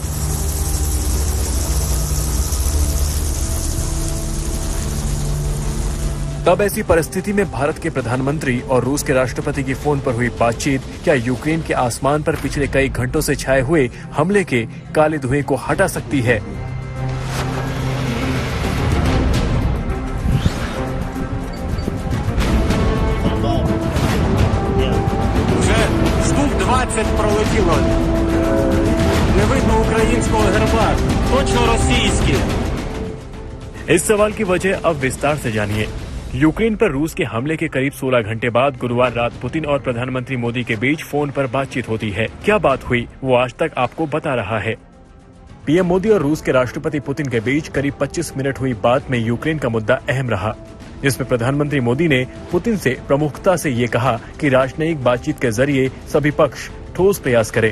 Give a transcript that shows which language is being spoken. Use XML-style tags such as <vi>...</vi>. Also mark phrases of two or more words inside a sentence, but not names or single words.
<hi>तब ऐसी परिस्थिति में भारत के प्रधानमंत्री और रूस के राष्ट्रपति की फोन पर हुई बातचीत क्या यूक्रेन के आसमान पर पिछले कई घंटों से छाए हुए हमले के काले धुएं को हटा सकती है?</hi> <uk>Пролетіло. Не видно українського герба. Точно російський.</uk> <hi>इस सवाल की वजह अब विस्तार से जानिए। यूक्रेन पर रूस के हमले के करीब 16 घंटे बाद गुरुवार रात पुतिन और प्रधानमंत्री मोदी के बीच फोन पर बातचीत होती है। क्या बात हुई, वो आज तक आपको बता रहा है। पीएम मोदी और रूस के राष्ट्रपति पुतिन के बीच करीब 25 मिनट हुई बात में यूक्रेन का मुद्दा अहम रहा, जिसमें प्रधानमंत्री मोदी ने पुतिन से प्रमुखता से ये कहा कि राजनयिक बातचीत के जरिए सभी पक्ष ठोस प्रयास करें।</hi>